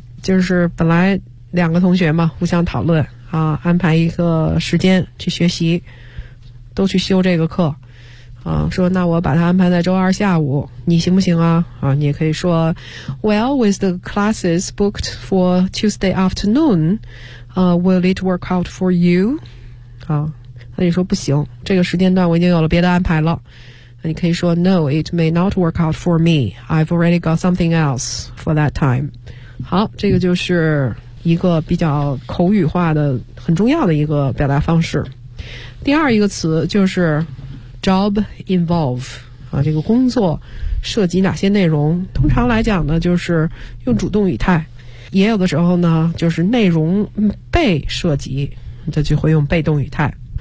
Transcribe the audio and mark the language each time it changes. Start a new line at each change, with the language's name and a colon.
Chinese: 就是本来两个同学嘛，互相讨论啊，安排一个时间去学习，都去修这个课啊，说那我把它安排在周二下午，你行不行啊？啊，你也可以说
English: ，Well, with the classes booked for Tuesday afternoon, will it work out for you？
Chinese: 啊，那你说不行，这个时间段我已经有了别的安排了。那你可以说
English: ，No, it may not work out for me. I've already got something else for that time。
Chinese: 好，这个就是一个比较口语化的很重要的一个表达方式。第二一个词就是Job involve 啊，这个工作涉及哪些内容？通常来讲呢，就是用主动语态，也有的时候呢，就是内容被涉及，这就会用被动语态。